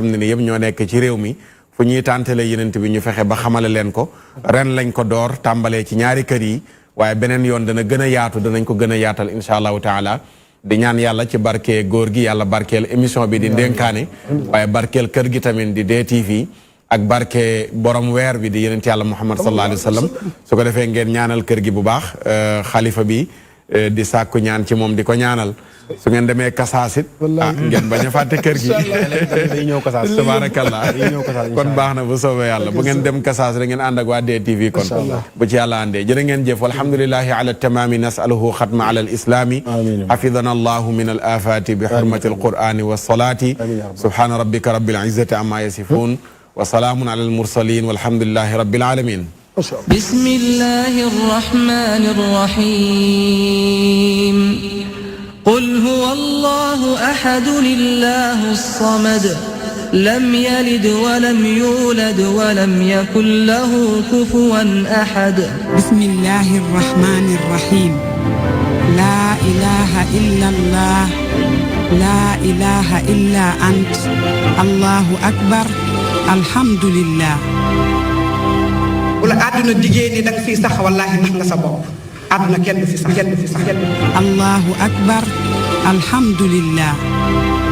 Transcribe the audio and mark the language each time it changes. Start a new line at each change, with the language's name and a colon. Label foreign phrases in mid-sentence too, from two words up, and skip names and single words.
Wolof: ne ni yëpp ñoo nekk ci réew mi fu ñuy tàntale yenent bi ñu fexe ba xamale leen ko ren lañ ko door tàmbalee ci ñaari kër yi waaye beneen yoon dana gën a yaatu danañ ko gën a yaatal
Arabic: إن شاء الله تعالى
Wolof: di ñaan yàlla ci barke góor gi yàlla barkeel émission bi di ndénkaane waaye barkeel kër gi tamit di DTV ak barke borom weer bi di yenent yàlla Muhammad
Arabic: صلى الله عليه وسلم
Wolof: su ko defee ngeen ñaanal kër gi bu baax xalifa bi di sàkku ñaan ci moom di ko ñaanal su ngeen demee kasaasit ngeen bañ a fàtte kër gi
Arabic: tabaarakallah
Wolof: kon baax na bu soobee yàlla bu ngeen dem kasaas rek ngeen ànd ak waa DTV kon bu ci yàlla àndee jërë ngeen jëf
Arabic: والحمد لله على تمام نسأله ختما على الإسلام حفظنا الله من الآفات بحرمة القرآن والصلاة سبحان ربك رب العزة عما يصفون وسلام على المرسلين والحمد لله رب العالمين بسم الله الرحمن الرحيم قل هو الله أحد لله الصمد لم يلد ولم يولد ولم يكن له كفوا أحد بسم الله الرحمن الرحيم لا إله إلا الله لا إله إلا أنت الله أكبر الحمد لله
Wolof: wala àdduna diggée ni danga fii sax wallaahi nax nga sa bopp àdduna kenn du fi sax kenn du fi sax kenn du fi sax
Arabic: الله أكبر الحمد لله